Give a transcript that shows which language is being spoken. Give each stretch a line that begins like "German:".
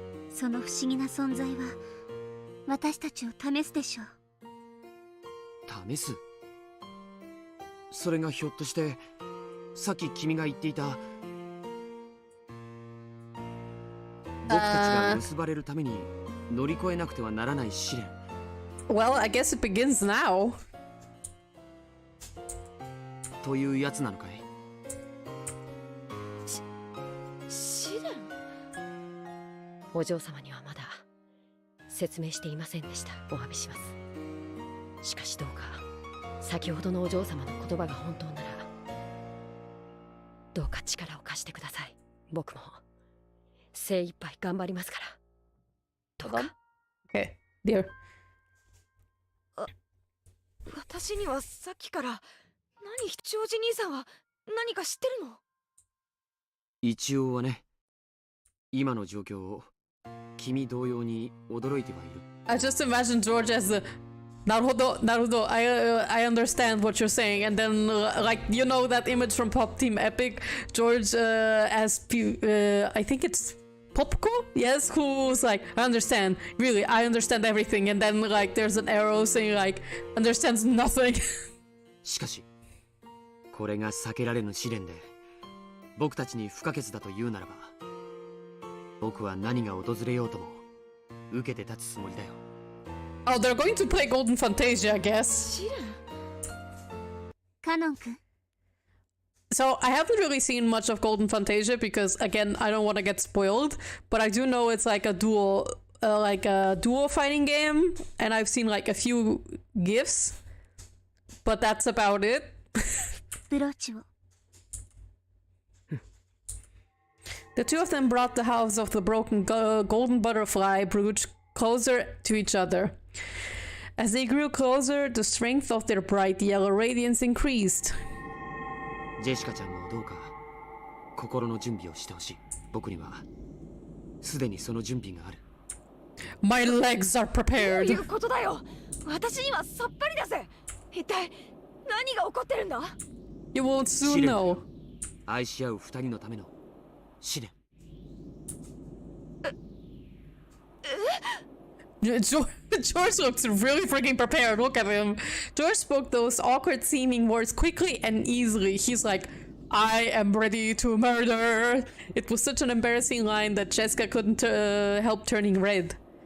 Japanese: その不思議な存在は私たちを試すでしょう。試す？それがひょっとしてさっき君が言っていた僕たちが結ばれるために乗り越えなくてはならない試練。
English: Well, I guess it begins now.
Japanese: というやつなのかい？試練？お嬢様にはまだ説明していませんでした。お詫びします。しかしどうか先ほどのお嬢様の言葉が本当ならどうか力を貸してください。僕も精一杯頑張りますから。どうか。
English: Okay, dear.
Japanese: 私にはさっきから、何、ジョージ兄さんは何か知ってるの？一応はね、今の状況を君同様に驚いてはいる。
English: I just imagine George as the Naruto, I understand what you're saying, and then like you know that image from Pop Team Epic, George as I think it's Popko, yes, who's like, I understand, really, I understand everything, and then like there's an arrow saying like understands nothing.
Japanese: しかしこれが避けられぬ試練で僕たちに不可欠だというならば、僕は何が訪れようとも受けて立つつもりだよ。
English: Oh, they're going to play Golden Fantasia, I guess. So I haven't really seen much of Golden Fantasia because, again, I don't want to get spoiled. But I do know it's like a duo fighting game, and I've seen like a few gifs, but that's about it. The two of them brought the house of the broken golden butterfly brooch closer to each other. As they grew closer, the strength of their bright yellow radiance increased.
Japanese: ジェシカちゃんもどうか心の準備をしてほしい。僕にはすでにその準備がある。
English: My legs are prepared.
Japanese: どういうことだよ。私にはさっぱりだぜ。一体何が起こってるんだ？
English: You won't soon know.
Japanese: 愛し合う二人のための試練。
English: George looks really freaking prepared. Look at him. George spoke those awkward seeming words quickly and easily. He's like, I am ready to murder. It was such an embarrassing line that Jessica couldn't help turning red.